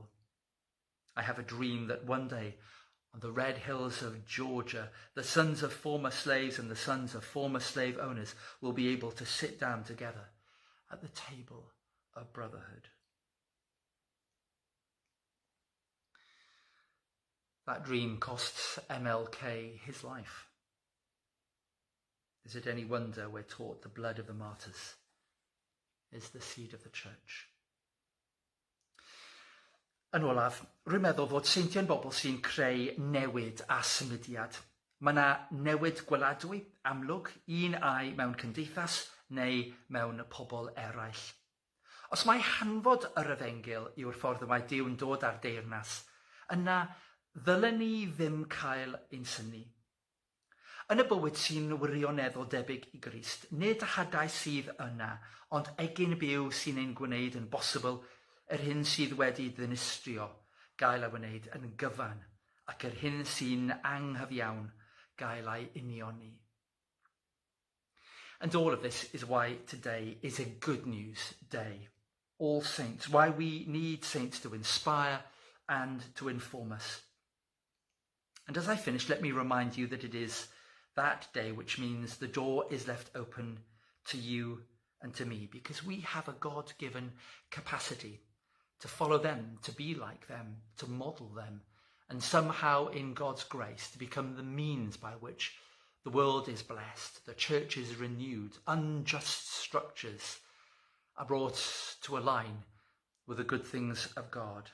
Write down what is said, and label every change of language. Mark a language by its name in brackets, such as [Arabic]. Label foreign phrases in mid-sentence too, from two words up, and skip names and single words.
[English] I have a dream that one day, on the red hills of Georgia, the sons of former slaves and the sons of former slave owners will be able to sit down together at the table of brotherhood. That dream costs MLK his life. Is it any wonder we're taught the blood of the martyrs is the seed of the church? [Welsh] Yn olaf, rwy'n meddwl fod seintiau'n bobl sy'n creu newid a symudiad. Mae yna newid gweladwy, amlwg, un ai mewn cymdeithas neu mewn pobl eraill. Os mae hanfod yr efengyl yw'r ffordd y mae Duw yn dod ar deyrnas, yna ddylen ni ddim cael ein syni. Yn y bywyd sy'n wirioneddol debyg I Grist, nid hadau sydd yna, ond egin byw sy'n ein gwneud yn bosibl yr hyn sydd wedi ddinistrio gael ei wneud yn gyfan ac yr hyn sy'n anghyfiawn gael ei unioni. [English] And all of this is why today is a good news day. All saints, why we need saints to inspire and to inform us. And as I finish, let me remind you that it is That day, which means the door is left open to you and to me, because we have a God-given capacity to follow them, to be like them, to model them, and somehow in God's grace to become the means by which the world is blessed, the church is renewed, unjust structures are brought to align with the good things of God.